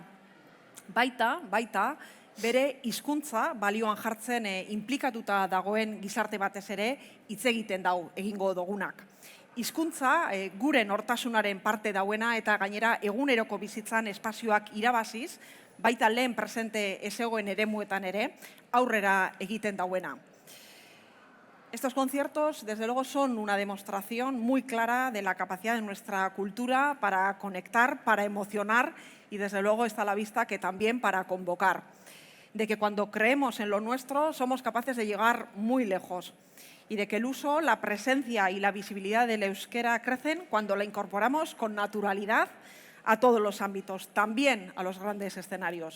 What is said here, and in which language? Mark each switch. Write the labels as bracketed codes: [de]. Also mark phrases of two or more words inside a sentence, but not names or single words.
[eu] Baita, bere hizkuntza balioan jartzen inplikatuta dagoen gizarte batez ere hitz egiten dau egingo dugunak. Hizkuntza gure nortasunaren parte dauena eta gainera eguneroko bizitzan espazioak irabaziz, baita lehen presente ezegoen eremuetan ere, aurrera egiten dauena. [es] Estos conciertos, desde luego, son una demostración muy clara de la capacidad de nuestra cultura para conectar, para emocionar y, desde luego, está a la vista que también para convocar. De que cuando creemos en lo nuestro somos capaces de llegar muy lejos y de que el uso, la presencia y la visibilidad del euskera crecen cuando la incorporamos con naturalidad a todos los ámbitos, también a los grandes escenarios.